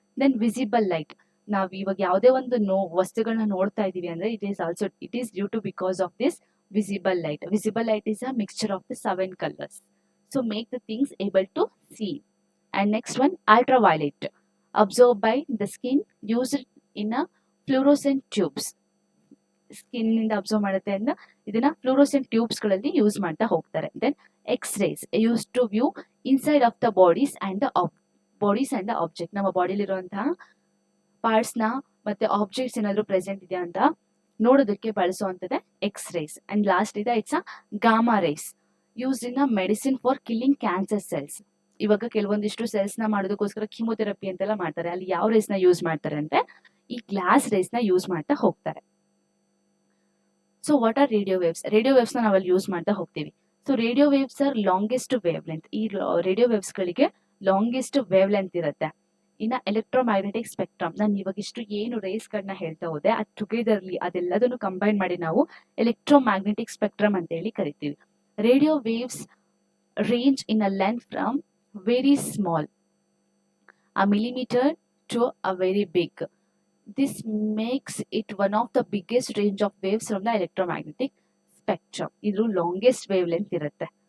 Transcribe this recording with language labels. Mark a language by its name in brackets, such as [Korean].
[Kannada] Then visible light, ನಾವ್ ಇವಾಗ ಯಾವುದೇ ಒಂದು ವಸ್ತುಗಳನ್ನ ನೋಡ್ತಾ ಇದೀವಿ ಅಂದ್ರೆ [English] It is due to because of this visible light. Visible light is a mixture of the 7 colors, so make the things able to see. And next one, ultraviolet, absorbed by the skin, used in a fluorescent tubes. [Kannada] Skin ಇಂದ observe ಮಾಡುತ್ತೆ ಅಂದ್ರೆ ಇದನ್ನ ಫ್ಲೂರೋಸೆಂಟ್ tubes ಗಳಲ್ಲಿ use ಮಾಡ್ತಾ ಹೋಗ್ತಾರೆ. [English] Then X rays, use to view inside of the bodies and the object. [Kannada] ನಮ್ಮ ಬಾಡಿಲಿರುವಂತಹ parts ನ ಮತ್ತೆ ಆಬ್ಜೆಕ್ಟ್ಸ್ ಏನಾದ್ರು ಪ್ರೆಸೆಂಟ್ ಇದೆ ಅಂತ ನೋಡೋದಕ್ಕೆ ಬಳಸುವಂತದ್ದೇ ಎಕ್ಸ್ ರೇಸ್. [English] And last ಇದೆ it's a gamma rays, used in a medicine for killing cancer cells. [Kannada] ಇವಾಗ ಕೆಲವೊಂದಿಷ್ಟು ಸೆಲ್ಸ್ ನ ಮಾಡೋದಕ್ಕೋಸ್ಕರ ಕೀಮೋಥೆರಪಿ ಅಂತೆಲ್ಲ ಮಾಡ್ತಾರೆ. ಅಲ್ಲಿ ಯಾವ ರೇಸ್ ನ ಯೂಸ್ ಮಾಡ್ತಾರೆ ಅಂದ್ರೆ ಈ ಗ್ಲಾಸ್ ರೇಸ್ ನ ಯೂಸ್ ಮಾಡ್ತಾ ಹೋಗ್ತಾರೆ. [English] So what are radio waves? [Kannada] Radio waves ನ ನಾವಲ್ಲಿ ಯೂಸ್ ಮಾಡ್ತಾ ಹೋಗ್ತೀವಿ. [English] So radio waves are longest wave length. [Kannada] ಈ ರೇಡಿಯೋ ವೇವ್ಸ್ ಗಳಿಗೆ ಲಾಂಗೆಸ್ಟ್ ವೇವ್ ಲೆಂತ್ ಇರುತ್ತೆ. ಇನ್ನ ಎಲೆಕ್ಟ್ರೋಮ್ಯಾಗ್ನೆಟಿಕ್ ಸ್ಪೆಕ್ಟ್ರಮ್, ನಾನು ಇವಾಗ ಇಷ್ಟು ಏನು ರೇಸ್ ಗಳನ್ನ ಹೇಳ್ತಾ ಹೋದೆ, ಅದು ಟುಗೆದರ್ಲಿ ಅದೆಲ್ಲದನ್ನು ಕಂಬೈನ್ ಮಾಡಿ ನಾವು ಎಲೆಕ್ಟ್ರೋಮ್ಯಾಗ್ನೆಟಿಕ್ ಸ್ಪೆಕ್ಟ್ರಮ್ ಅಂತ ಹೇಳಿ ಕರಿತೀವಿ. [English] Radio waves range in a length from very small, a millimeter, to a very big. This makes it one of the biggest range of waves from the electromagnetic spectrum. [Kannada] ಇದು longest wave length ಇರುತ್ತೆ.